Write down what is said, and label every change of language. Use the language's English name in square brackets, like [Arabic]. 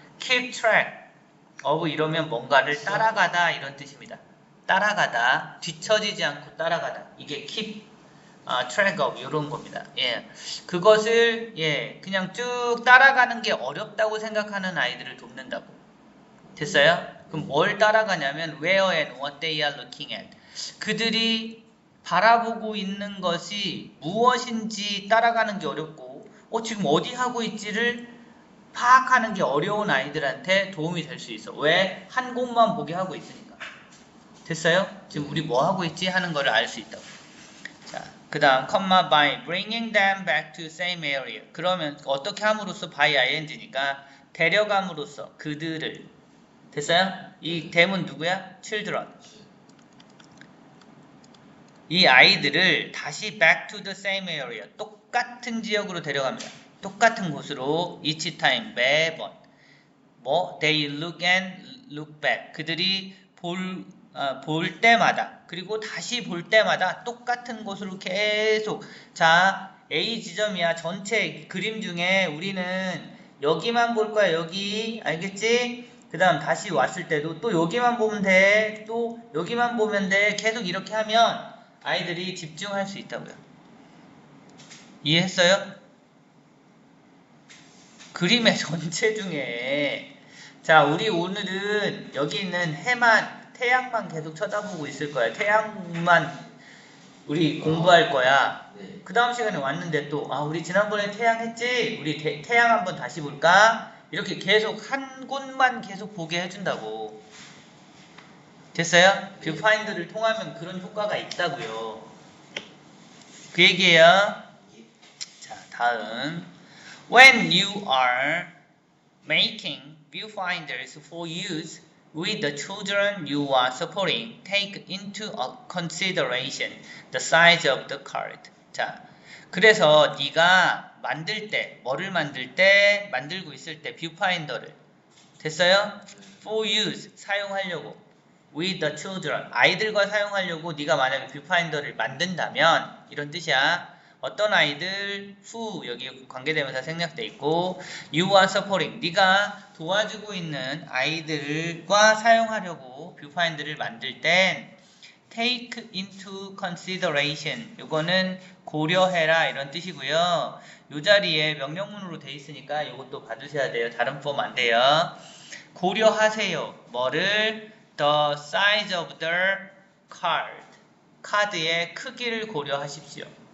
[Korean] keep track of 이러면 뭔가를 따라가다 이런 뜻입니다. 따라가다, 뒤처지지 않고 따라가다. 이게 keep track of 이런 겁니다. 예, 그것을 그냥 쭉 따라가는 게 어렵다고 생각하는 아이들을 돕는다고. 됐어요? 그럼 뭘 따라가냐면 [English] where and what they are looking at. [Korean] 그들이 바라보고 있는 것이 무엇인지 따라가는 게 어렵고, 지금 어디 하고 있지를 파악하는 게 어려운 아이들한테 도움이 될 수 있어. 왜? 한 곳만 보게 하고 있으니까. 됐어요? 지금 우리 뭐 하고 있지 하는 거를 알 수 있다고. 자, 그 다음 [English] comma by bringing them back to same area. [Korean] 그러면 어떻게 함으로써 by ing니까 데려감으로써 그들을. 됐어요? 이 them은 누구야? children. 이 아이들을 다시 [English] back to the same area. [Korean] 똑같은 지역으로 데려갑니다. 똑같은 곳으로 [English] each time [Korean] 매번. [English] they look and look back. [Korean] 그들이 볼 때마다 그리고 다시 볼 때마다 똑같은 곳으로 계속. 자, A 지점이야. 전체 그림 중에 우리는 여기만 볼 거야. 여기. 알겠지? 그 다음 다시 왔을 때도 또 여기만 보면 돼. 또 여기만 보면 돼. 계속 이렇게 하면 아이들이 집중할 수 있다고요. 이해했어요? 그림의 전체 중에 자, 우리 오늘은 여기 있는 태양만 계속 쳐다보고 있을 거야. 태양만 우리 공부할 거야. 그 다음 시간에 왔는데 또 우리 지난번에 태양 했지? 우리 태양 한번 다시 볼까? 이렇게 계속 한 곳만 계속 보게 해준다고. 됐어요? 뷰파인더를 통하면 그런 효과가 있다고요. 그 얘기예요. 자, 다음. [English] When you are making viewfinders for use with the children you are supporting, take into consideration the size of the card. [Korean] 자, 그래서 네가 만들 때, 뭐를 만들고 있을 때 뷰파인더를. 됐어요? [English] For use, [Korean] 사용하려고. [English] with the children, [Korean] 아이들과 사용하려고 네가 만약에 뷰파인더를 만든다면 이런 뜻이야. 어떤 아이들, who 여기 관계대명사 생략돼 있고 [English] you are supporting, [Korean] 네가 도와주고 있는 아이들과 사용하려고 뷰파인더를 만들 땐 [English] take into consideration, [Korean] 이거는 고려해라 이런 뜻이고요. 이 자리에 명령문으로 돼 있으니까 이것도 봐주셔야 돼요. 다른 폼 안 돼요. 고려하세요. 뭐를? [English] The size of the card, [Korean] 카드의 크기를 고려하십시오.